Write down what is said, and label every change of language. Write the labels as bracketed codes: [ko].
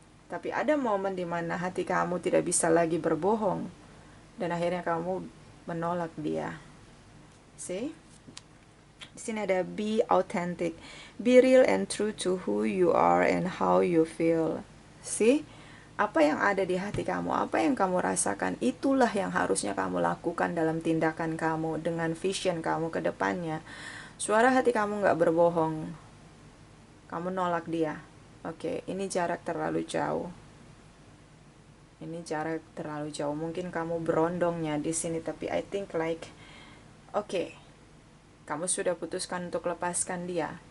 [id] Tapi ada momen dimana hati kamu tidak bisa lagi berbohong, dan akhirnya kamu menolak dia. Di sini ada [en] be authentic, be real and true to who you are and how you feel. [id] Apa yang ada di hati kamu, apa yang kamu rasakan, itulah yang harusnya kamu lakukan dalam tindakan kamu, dengan vision kamu ke depannya. Suara hati kamu gak berbohong. Kamu nolak dia. Oke, ini jarak terlalu jauh. Mungkin kamu berondongnya di sini, tapi [en] I think like, [id] kamu sudah putuskan untuk lepaskan dia.